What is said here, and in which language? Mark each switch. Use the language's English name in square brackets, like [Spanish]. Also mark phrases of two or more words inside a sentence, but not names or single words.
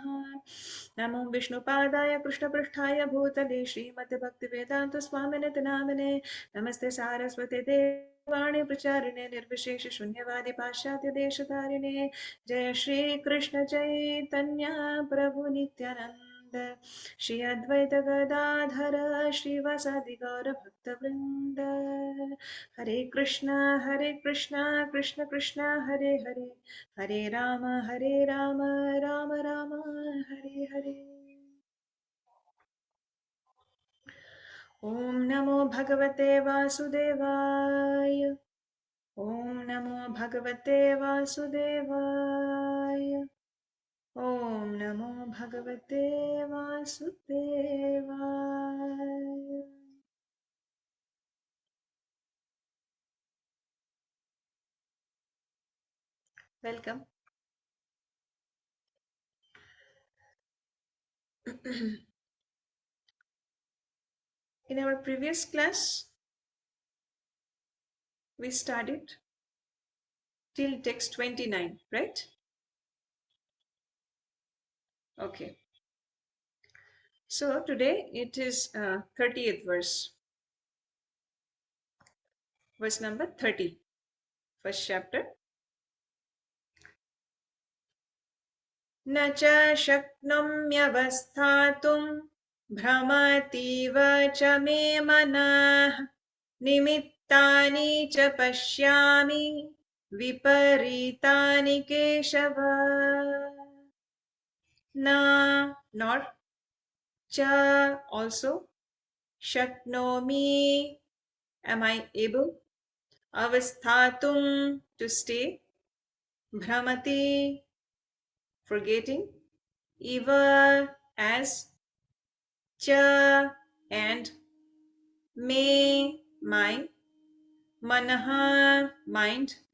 [Sanskrit] नमो विष्णुपादाय कृष्णपृष्ठाय भूतले श्रीमद्भक्तिवेदान्त स्वामिनिति नामिने नमस्ते सारस्वते देवाणि प्रचारिणे निर्विशेष शून्यवादी पाश्चात्य देशतारिणे जय श्री कृष्ण चैतन्य प्रभु नित्यानंद श्री अद्वैत गदाधर श्रीवासादि गौर भक्त वृंद हरे कृष्णा कृष्ण कृष्ण हरे हरे हरे राम राम राम हरे हरे। ओम नमो भगवते वासुदेवाय। ओम नमो भगवते वासुदेवाय। ओम नमो भगवते वासुदेवाय। [English] Welcome. In our previous class, we studied till text 29, right? Okay. So today it is 30th verse, verse number 30, first chapter. [Sanskrit] न च शक्नोम्यवस्थातुं भ्रमतीव च मे मनः निमित्तानि च पश्यामि विपरीतानि केशव [English] न nor cha also shaknomi am I able avasthatum to stay bhramati forgetting eva as cha and me my manaha mind